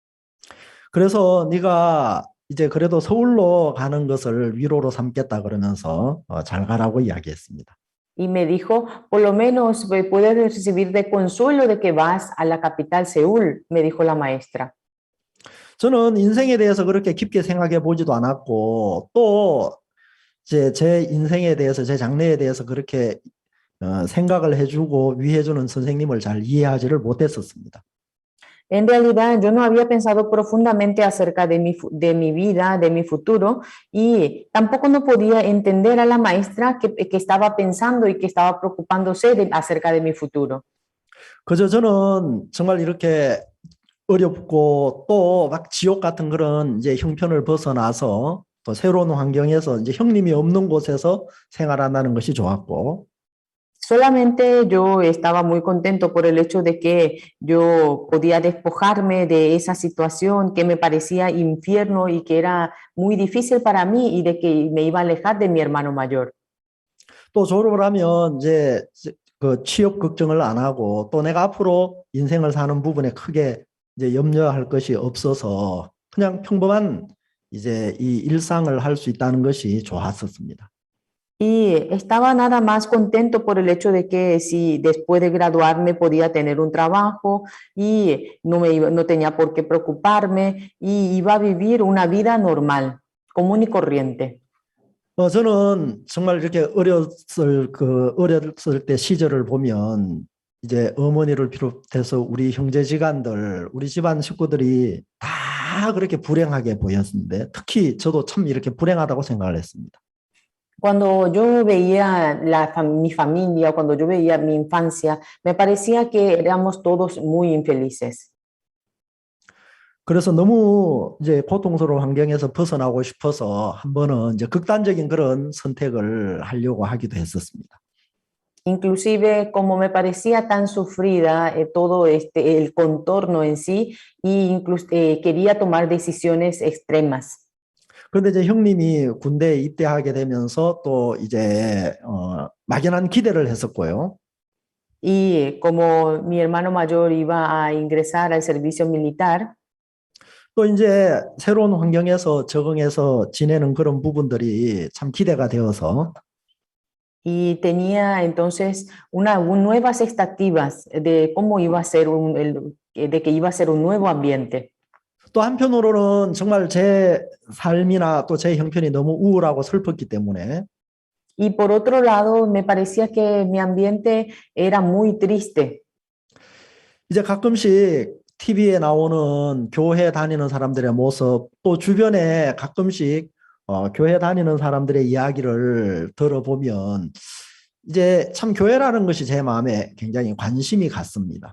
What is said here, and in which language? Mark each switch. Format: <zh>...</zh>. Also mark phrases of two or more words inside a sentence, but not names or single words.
<ko>그래서 네가 이제 그래도 서울로 가는 것을 위로로 삼겠다 그러면서 잘 가라고 이야기했습니다.</ko> <es>Y me dijo, por lo menos puedes recibir de consuelo de que vas a la capital Seúl, me dijo la maestra.</es> <ko>저는 인생에 대해서 그렇게 깊게 생각해 보지도 않았고 또 이제 제 인생에 대해서 제 장래에 대해서 그렇게 생각을 해주고 위해주는 선생님을 잘 이해하지를 못했었습니다.</ko> <es>En realidad, yo no había pensado profundamente acerca de mi vida, de mi futuro, y tampoco no podía entender a la maestra que estaba pensando y que estaba preocupándose acerca de mi futuro.</es> <ko>그저 저는 정말 이렇게 어렵고 또 막 지옥 같은 그런 이제 형편을 벗어나서 또 새로운 환경에서 이제 형님이 없는 곳에서 생활한다는 것이 좋았고</ko> <es>Solamente yo estaba muy contento por el hecho de que yo podía despojarme de esa situación que me parecía infierno y que era muy difícil para mí y de que me iba a alejar de mi hermano mayor.</es> <ko>또 졸업을 하면 이제 그 취업 걱정을 안 하고 또 내가 앞으로 인생을 사는 부분에 크게 이제 염려할 것이 없어서 그냥 평범한 이제 이 일상을 할 수 있다는 것이 좋았었습니다.</ko> <es>Y estaba nada más contento por el hecho de que si después de graduarme podía tener un trabajo y no tenía por qué preocuparme y iba a vivir una vida normal, común y corriente.</es> <ko>저는 정말 이렇게 어렸을 때 시절을 보면 이제 어머니를 비롯해서 우리 형제지간들, 우리 집안 식구들이 다 그렇게 불행하게 보였는데 특히 저도 참 이렇게 불행하다고 생각을 했습니다.</ko> <es>Cuando yo veía mi familia, cuando yo veía mi infancia, me parecía que éramos todos muy infelices.</es> <ko>그래서 너무 이제 고통스러운 환경에서 벗어나고 싶어서 한 번은 이제 극단적인 그런 선택을 하려고 하기도 했었습니다.</ko> <es>Inclusive, como me parecía tan sufrida todo el contorno en sí, y incluso quería tomar decisiones extremas.</es> <ko>그런데 이제 형님이 군대에 입대하게 되면서 또 이제 막연한 기대를 했었고요.</ko> <es>Y como mi hermano mayor iba a ingresar al servicio militar,</es> <ko>또 이제 새로운 환경에서 적응해서 지내는 그런 부분들이 참 기대가 되어서</ko> <es>y tenía entonces nuevas expectativas de cómo iba a ser de que iba a ser un nuevo ambiente.</es> <ko>또 한편으로는 정말 제 삶이나 또 제 형편이 너무 우울하고 슬펐기 때문에</ko> <es>Y por otro lado, me parecía que mi ambiente era muy triste.</es> <ko>이제 가끔씩 TV에 나오는 교회 다니는 사람들의 모습, 또 주변에 가끔씩 교회 다니는 사람들의 이야기를 들어보면 이제 참 교회라는 것이 제 마음에 굉장히 관심이 갔습니다.</ko>